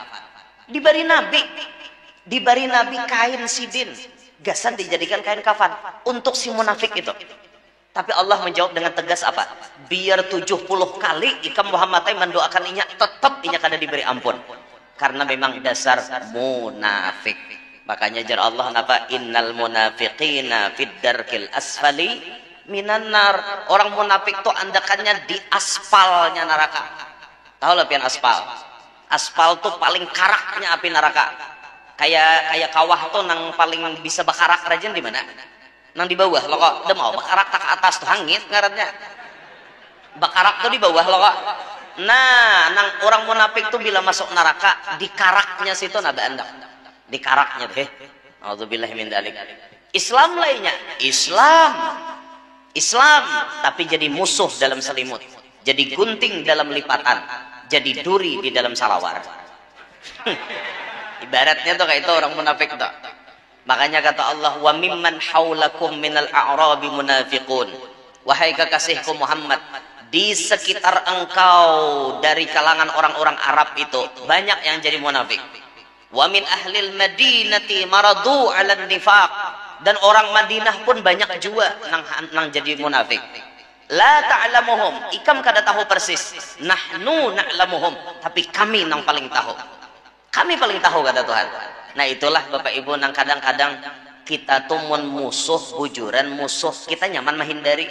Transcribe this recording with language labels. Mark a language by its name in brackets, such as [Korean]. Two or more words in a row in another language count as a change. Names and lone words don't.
[Banjar] Diberi Nabi kain sidin, gasan dijadikan kain kafan untuk si munafik itu. Tapi Allah menjawab dengan tegas apa? Biar 70 kali ikam Muhammad mendoakan inya, tetap inya kada diberi ampun. Karena memang dasar munafik. Makanya jar Allah napa? [Arabic] إن المنافقين في الدرك الأسفل من النار. [Banjar] Orang munafik itu andakannya di aspalnya neraka. Tahu lah pian aspal? Aspal tuh paling karaknya api neraka. Kayak kawah tuh nang paling bisa bakarak rajin di mana? Nang di bawah lo kok, udah mau bakarak tak ke atas tuh hangit ngarannya. Bakarak tuh di bawah lo kok. Nah, nang orang munafik tuh bila masuk neraka di karaknya situ nada anda, di karaknya deh. [Arabic] أعوذ بالله من ذلك. [Banjar] Islam lainnya, Islam, tapi jadi musuh dalam selimut, jadi gunting dalam lipatan, jadi duri di dalam salawar. Ibaratnya tuh kayak itu orang munafik tuh. Makanya kata Allah, [Arabic] وممن حولكم من الأعراب منافقون. [Banjar] Wahai kekasihku Muhammad, di sekitar engkau dari kalangan orang-orang Arab itu banyak yang jadi munafik. [Arabic] ومن أهل المدينة مردوا على النفاق. [Banjar] Dan orang Madinah pun banyak juga nang jadi munafik. [Arabic] لا تعلمهم, [Banjar] ikam kada tahu persis. [Arabic] نحن نعلمهم, [Banjar] tapi kami nang paling tahu. Kami paling tahu, kata Tuhan. Nah itulah Bapak Ibu, nang kadang-kadang kita tuh musuh bujuran, musuh kita nyaman menghindari.